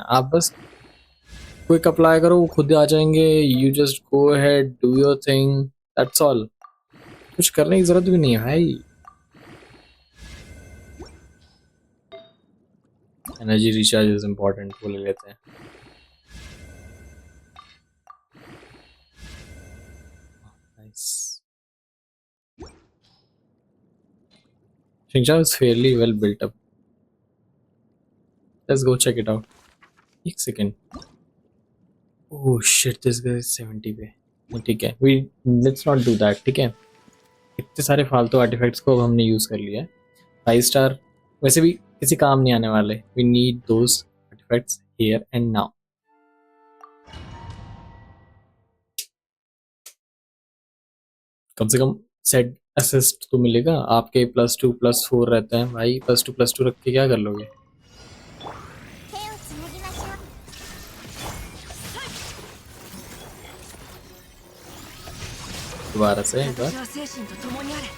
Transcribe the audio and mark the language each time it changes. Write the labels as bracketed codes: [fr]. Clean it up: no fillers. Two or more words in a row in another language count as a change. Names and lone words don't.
[hi] आप बस [en] quick apply [hi] करो, वो खुद आ जाएंगे। [en] you just go ahead, do your thing, that's all. [hi] कुछ करने की जरूरत भी नहीं है भाई। [en] energy recharge is important, [hi] वो ले लेते हैं। नाइस। [en] Xingqiao is fairly well built up. Let's go check it out. [hi] एक सेकेंड। [en] oh shit, this guys 70 पे। [hi] ठीक है, [en] we let's not do that. [hi] ठीक है, इतने सारे फालतू आर्टिफैक्ट्स को अब हमने यूज कर लिया है। 5 स्टार वैसे भी किसी काम नहीं आने वाले। [en] we need those artifacts here and now. [hi] कम से कम [en] set assist [hi] तो मिलेगा। आपके +2 +4 रहते हैं भाई, +2 रख के क्या कर लोगे। [ja] 手をつなぎましょう。 [hi] दोबारा से एक बार [ja] 精神と共にあれ。